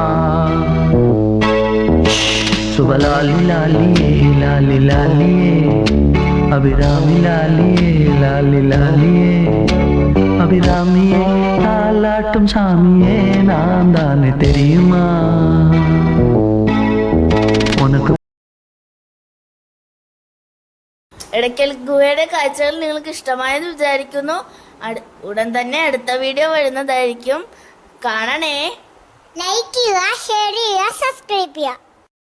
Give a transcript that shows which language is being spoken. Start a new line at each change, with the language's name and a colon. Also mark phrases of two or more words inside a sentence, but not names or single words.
Tamil: சுபலாலி லாலியே லாலி லாலியே அபிராமி லாலியே லாலி லாலியே அபிராமியே தாலாட்டும் சாமியே நான் தானே தெரியுமா? ഉനക്ക്
Malayalam: ഇടയ്ക്കൽ ഗുഹയുടെ കാഴ്ചകൾ നിങ്ങൾക്ക് ഇഷ്ടമായെന്ന് വിചാരിക്കുന്നു. ഉടൻ തന്നെ അടുത്ത വീഡിയോ വരുന്നതായിരിക്കും. കാണണേ. ലൈക്ക് ചെയ്യുക, ഷെയർ ചെയ്യുക, സബ്സ്ക്രൈബ് ചെയ്യുക.